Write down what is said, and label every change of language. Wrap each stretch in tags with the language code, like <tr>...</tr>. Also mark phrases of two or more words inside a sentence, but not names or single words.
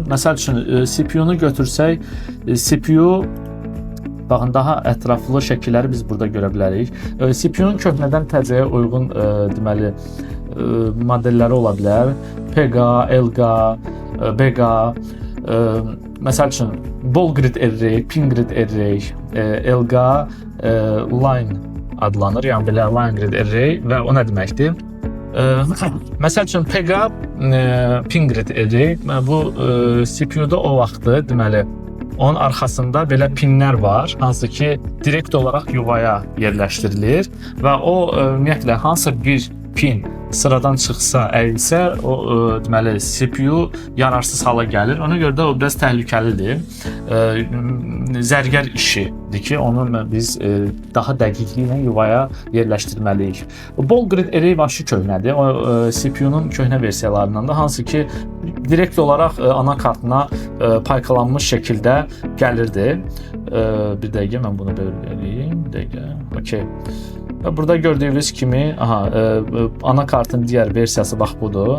<az>Məsəl üçün CPU-nu götürsək, CPU baxın, daha ətraflı şəkilləri biz burada görə bilərik. CPU-nun köhnədən təzəyə uyğun deməli modelləri ola bilər. PEGA, ELGA, BEGA, məsəl üçün</az> <en>ball grid array, pin grid array,</en> <az>ELGA, line adlanır, yəni belə</az> <en>line grid array</en> <az>və o nə deməkdir? Məsəl üçün PEGA,</az> <en>pin grid array,</en> <az>bu CPU-da o vaxtı deməli onun arxasında belə pinlər var, hansı ki direkt olaraq yuvaya yerləşdirilir və o ümumiyyətlə hansı bir pin sıradan çıxsa, əyilsə, o deməli CPU yararsız hala gəlir. Ona görə də o biraz təhlükəlidir. Zərgər işidir ki, onu biz daha dəqiqliklə yuvaya yerləşdirməliyik.</az> <en>Ball grid array</en> <az>vəhşi köhnədir. O CPU-nun köhnə versiyalarından da, hansı ki direkt olaraq ana kartına paykalanmış şəkildə gəlirdi. Bir dəqiqə mən bunu belə eləyim. Bir dəqiqə. Okay. Burada gördüyünüz kimi, ana kartın digər versiyası bax budur.</az>